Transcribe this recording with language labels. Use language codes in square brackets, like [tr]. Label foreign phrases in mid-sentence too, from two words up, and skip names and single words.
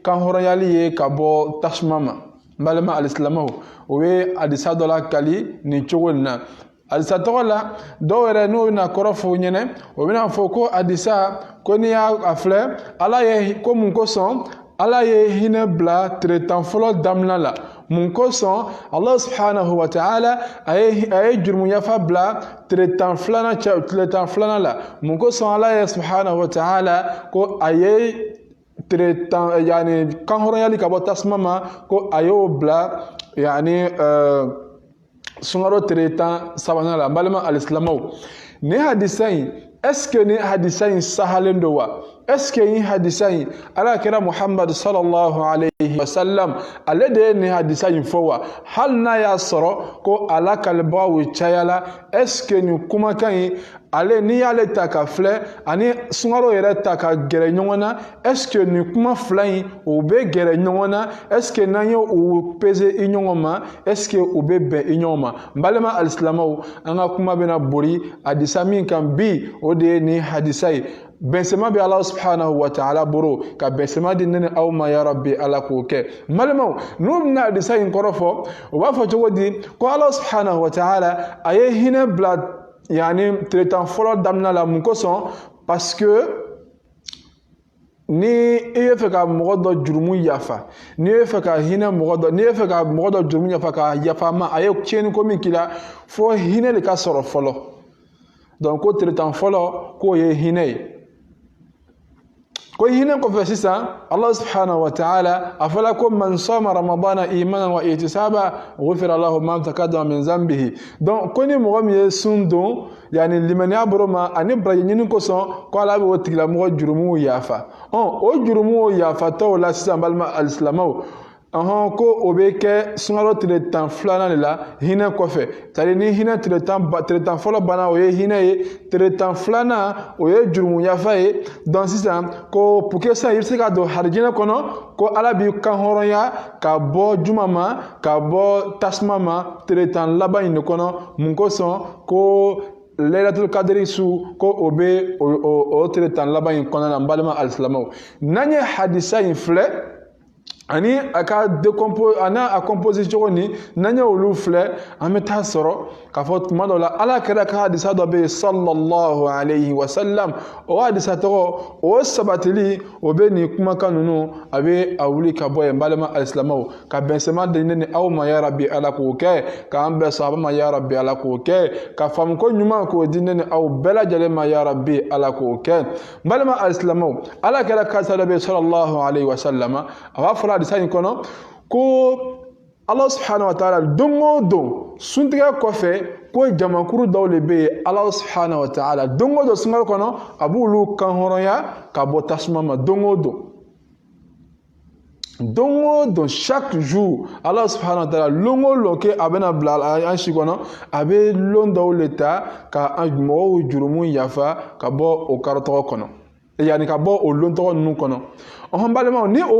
[bm] kanhɔrɔnyali ye ka bɔ tasuma ma n balima alisilamɛw o ye hadisa dɔ la kali nin cogo in na hadisa tɔgɔ la dɔw yɛrɛ n'o bɛna kɔrɔ fɔ ɲɛnɛ o bɛna fɔ ko hadisa ko n'i y'a filɛ ala ye ko mun kosɔn ala ye hinɛ bila tile tan fɔlɔ daminɛ la mun kosɔn Allah [ar] سبحانه وتعالى [bm] a ye jurumuyafa bila tile tan filanan la mun kosɔn ala ye [ar] سبحانه وتعالى [bm] ko a ye kanhɔrɔnyali ka bɔ tasuma ma ko a y'o bila sunkalo tile tan sabanan la n balima alisilamɛw nin hadisa in [fr] est-ce que [bm] nin hadisa in sahalen don wa [fr] est-ce que [bm] nin hadisa in ala kira Muhammad [ar] صلى الله عليه وسلم [bm] ale de ye nin hadisa in fɔ wa hali n'a y'a sɔrɔ ko ala kalibagaw cayala [fr] est-ce que [bm] nin kumakan in ale n'i y'ale ta ka filɛ ani sunkalo yɛrɛ ta ka gɛrɛ ɲɔgɔn na [fr] est-ce que [bm] nin kuma fila in o bɛ gɛrɛ ɲɔgɔn na [fr] est-ce que [bm] n'an ye o pese i ɲɔgɔn ma [fr] est-ce que [bm] o bɛ bɛn i ɲɔgɔn ma n balima alisilamɛw an ka kuma bɛna bori hadisa min kan bi o de ye nin hadisa ye bɛnsɛma bɛ ala [ar] سبحانه وتعالى [bm] boro ka bɛnsɛma di ne ni aw ma [ar] يا ربي [bm] ala k'o kɛ n balimaw n'u bɛna hadisa in kɔrɔ fɔ o b'a fɔ cogo di ko ala [ar] سبحانه وتعالى [bm] a ye hinɛ bila tile tan fɔlɔ daminɛ la mun kosɔn [fr] parce que [bm] ni i ye fɛ ka mɔgɔ dɔ jurumu yafa n'i ye fɛ ka hinɛ mɔgɔ dɔ n'i ye fɛ ka mɔgɔ dɔ jurumu yafa ka yafa ma a ye tiɲɛni ko min k'i la fo hinɛ de ka sɔrɔ fɔlɔ donc ko tile tan fɔlɔ k'o ye hinɛ ye ko hinɛ kɔfɛ sisan Allah [ar] سبحانه وتعالى [bm] a fɔla ko [ar] من صام رمضان إيمانا واحتسابا غفر له ما تقدم من ذنبه [bm] donc ko ni mɔgɔ min ye sun don limaniya boro ma ani baraji ɲini kosɔn ko ala bɛ o tigilamɔgɔ jurumuw yafa o jurumuw yafatɔw la sisan balima alisilamɛw ko o bɛ kɛ sunkalo tile tan filanan de la hinɛ kɔfɛ [fr] c'est à dire [bm] ni hinɛ tile tan fɔlɔ banna o ye hinɛ ye tile tan filanan o ye jurumuyafa ye donc sisan ko [fr] pour que [bm] sisan i bɛ se ka don harijinɛ kɔnɔ ko ala b'i kanhɔrɔnya ka bɔ juma ma ka bɔ tasuma ma tile tan laban in de kɔnɔ mun kosɔn ko Laylatul Qadri su ko o bɛ o tile tan laban in kɔnɔna na n balima alisilamɛw n'an ye hadisa in filɛ ani a composé cogo ni n'an ye olu filɛ an bɛ taa sɔrɔ k'a fɔ tuma dɔ la ala kɛra ka hadisa dɔ bɛ yen [ar] صلى الله عليه وسلم [bm] o hadisa tɔgɔ o sabatili o bɛ nin kumakan ninnu a bɛ a wuli ka bɔ yen n balima alisilamɛw ka bɛnsɛma di ne ni aw ma [ar] يا ربي [bm] ala k'o kɛ k'an bɛn sahaba ma [ar] يا ربي [bm] ala k'o kɛ ka faamuko ɲuman k'o di ne ni aw bɛɛ lajɛlen ma [ar] يا ربي [bm] ala k'o kɛ n balima alisilamɛw ala kɛra ka hadisa dɔ bɛ yen [ar] صلى الله عليه وسلم [bm] a b'a fɔ hadisa in kɔnɔ ko Allah [ar] سبحانه وتعالى [bm] don o don suntigɛ kɔfɛ ko jamakuru dɔw de bɛ yen Allah [ar] سبحانه وتعالى [bm] don o don sunkalo kɔnɔ a b'olu kanhɔrɔnya ka bɔ tasuma ma don o don [fr] chaque jour [bm] Allah [ar] سبحانه وتعالى [bm] lon o lon ke a bɛna bila an si kɔnɔ a bɛ lon dɔw de ta ka mɔgɔw jurumu yafa ka bɔ o karotɔgɔ kɔnɔ ka bɔ o lon tɔgɔ ninnu kɔnɔ balimaw ni o